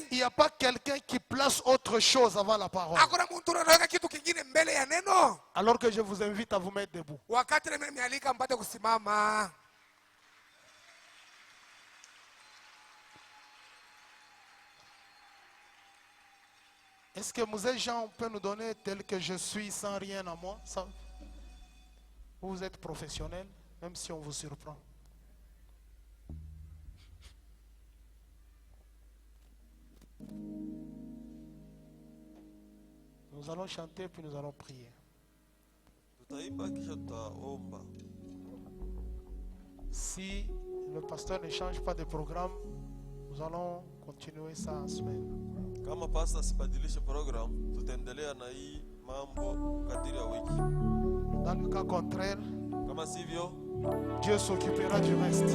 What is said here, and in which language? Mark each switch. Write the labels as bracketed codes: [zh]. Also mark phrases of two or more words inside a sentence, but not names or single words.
[fr] il n'y a pas quelqu'un qui place autre chose avant la parole? [sw] hakuna mtu anaweka kitu kingine mbele ya neno? [fr] Alors que je vous invite à vous mettre debout. [sw] Wakati nimealika mpate kusimama. [fr] Est-ce que Mosè Jean peut nous donner tel que je suis sans rien à moi? Ça? Vous êtes professionnel, même si on vous surprend. Nous allons chanter puis nous allons prier. Si le pasteur ne change pas de programme, nous allons continuer ça en semaine. [sw] Kama pastor sibadilishe program, tutaendelea na hii mambo kadiri ya wiki. [fr] Dans le cas contraire, [sw] Kama sivyo, [fr] Dieu s'occupera du reste.